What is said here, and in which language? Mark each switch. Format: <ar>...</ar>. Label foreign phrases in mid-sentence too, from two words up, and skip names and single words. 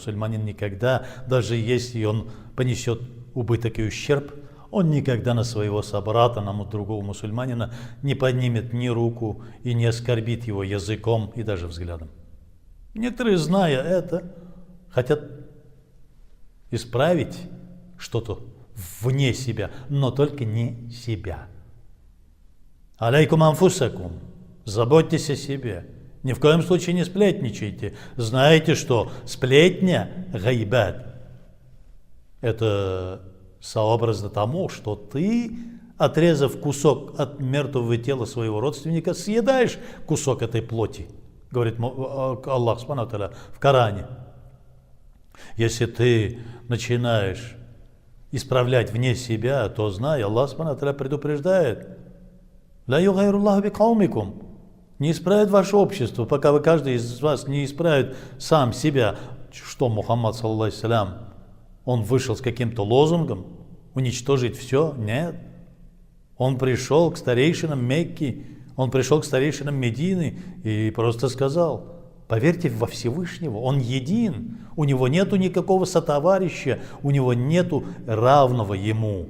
<ru>Мусульманин никогда, даже если он понесет убыток и ущерб, Он никогда на своего собрата, на другого мусульманина не поднимет ни руку и не оскорбит его языком и даже взглядом. Некоторые, зная это, хотят исправить что-то вне себя, но только не себя.</ru> <ar>عليكم أنفسكم.</ar> <ru>Заботьтесь о себе. Ни в коем случае не сплетничайте. Знаете, что сплетня, гайбат, это сообразно тому, что ты, отрезав кусок от мертвого тела своего родственника, съедаешь кусок этой плоти, говорит</ru> <ar>الله سبحانه وتعالى</ar> <ru>в Коране. Если ты начинаешь исправлять вне себя, то знай,</ru> <ar>الله سبحانه وتعالى</ar> <ru>предупреждает:</ru> <ar>«لا يغير الله بقومكم».</ar> <ru>Не исправит ваше общество, пока вы, каждый из вас, не исправит сам себя. Что Мухаммад,</ru> <ar>صلى الله عليه سلام,</ar> <ru>он вышел с каким-то лозунгом уничтожить все? Нет. Он пришел к старейшинам Мекки, он пришел к старейшинам Медины и просто сказал: поверьте во Всевышнего, он един, у него нету никакого сотоварища, у него нету равного ему.</ru>